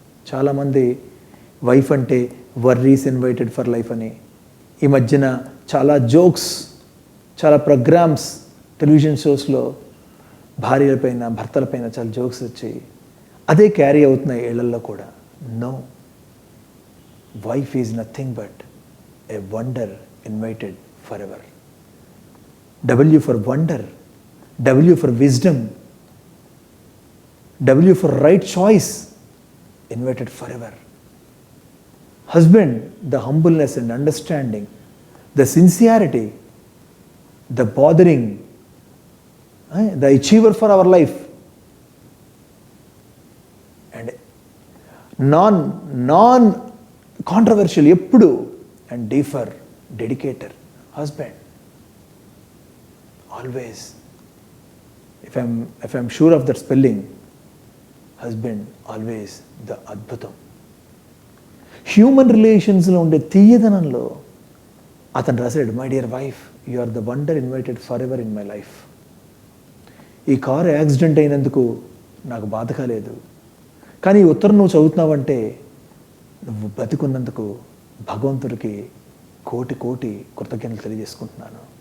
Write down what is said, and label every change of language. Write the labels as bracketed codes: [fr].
[te] చాలామంది వైఫ్ అంటే [en] worries invited for life [te] అని, ఈ మధ్యన చాలా జోక్స్, చాలా ప్రోగ్రామ్స్ టెలివిజన్ షోస్లో భార్యలపైన భర్తలపైన చాలా జోక్స్ వచ్చి అదే క్యారీ అవుతున్నాయి ఇళ్లల్లో కూడా. [en] No, wife is nothing but a wonder invited for ever. W for wonder, W for wisdom, W for right choice, invited forever. Husband, the humbleness and understanding, the sincerity, the bothering, the achiever for our life, and non-controversial, eppudu, and deeper, dedicator, husband. Always, if I'm sure of that spelling, husband, always the adbhutam. Human రిలేషన్స్లో [te] ఉండే తీయదనంలో అతను రాశాడు, [en] My dear wife, you are the wonder invited forever in my life. [te] ఈ car accident అయినందుకు నాకు బాధ కాలేదు, కానీ ఈ ఉత్తరం నువ్వు చదువుతున్నావంటే నువ్వు బతికున్నందుకు భగవంతుడికి కోటి కోటి కృతజ్ఞతలు తెలియజేసుకుంటున్నాను.